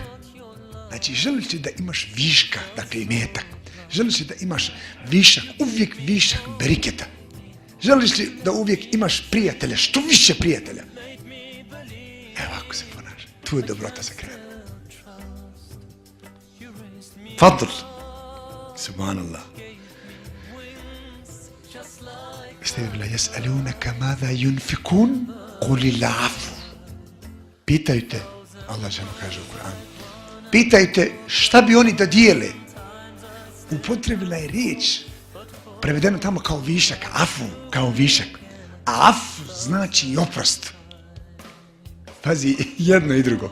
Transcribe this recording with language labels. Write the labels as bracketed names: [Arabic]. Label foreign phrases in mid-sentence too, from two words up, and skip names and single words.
[Bosnian] Znači, želiš li da imaš viška, dakle imetak? Želiš li da imaš višak, uvijek višak beriketa? Želiš li da uvijek imaš prijatelja, što više prijatelja? Evo ako se ponaša, tu je dobrota se krene. [Arabic] فضل. سبحان الله. استغفر الله يسألونك ماذا ينفقون قل العفو. [Bosnian] Pitaju te, Allah dželle kaže u Kur'anu, pitaju te šta bi oni da dijele. Upotrebila je riječ, prevedeno tamo kao višak, afu, kao višak. A afu znači i oprost. Pazi, jedno i drugo.